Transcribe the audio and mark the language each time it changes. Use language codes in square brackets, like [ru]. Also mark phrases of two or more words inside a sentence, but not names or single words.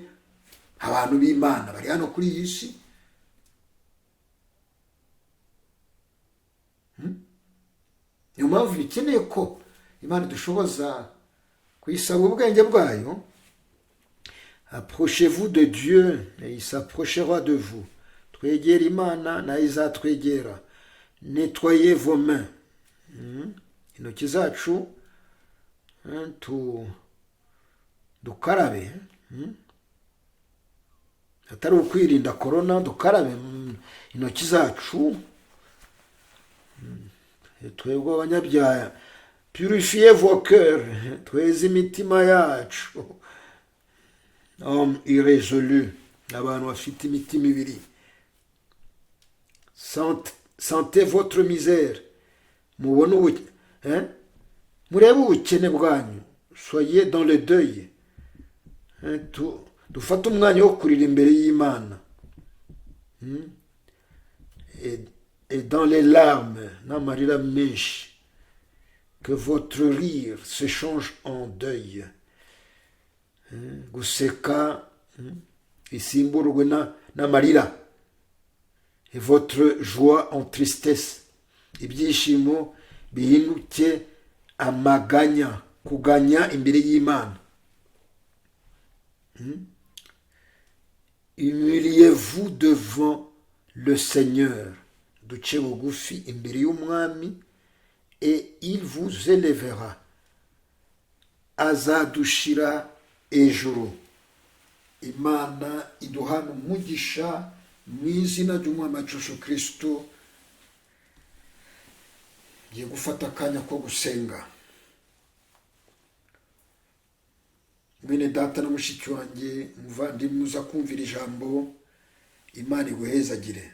[rw] Abantu b'Imana bari hano kuri iyi si, niyo mpamvu bikeneye ko Imana dushoboza kuyisaba ubwenge bwayo. [fr] Approchez-vous de Dieu et il s'approchera de vous. [rw] Twegera Imana nayo izatwegera. [fr] Nettoyez vos mains. [rw] Intoki zacu dukarabe, atari ukwirinda korona, dukarabe intoki zacu. Twebwe abanyabyaha, [fr] purifiez vos cœurs, [rw] tweze imitima yacu. [fr] Homme irrésolu, [rw] abantu bafite imitima ibiri. [fr] Sentez votre misère, [rw] mubone murebe ubukene bwanyu. [fr] Soyez dans le deuil, [rw] dufate umwanya wo kurira imbere y'Imana, [fr] et dans les larmes, [rw] n'amarira menshi, [fr] que votre rire se change en deuil. [rw] Guseka isimburwe n'amarira, [fr] et votre joie en tristesse, [rw] ibyishimo bihinduke amaganya, kuganya imbere y'Imana. [fr] Humiliez-vous devant le Seigneur, [rw] duce bugufi imbere y'Umwami, [fr] et il vous élèvera, [rw] azadushira ejuru. Imana iduhana umugisha mu izina ry'Umwami wacu Yesu Kristo. Ngiye gufata akanya ko gusenga. Mwene data na mushiki wanjye, muvandimwe uza kumvira ijambo, Imana iguhezagire.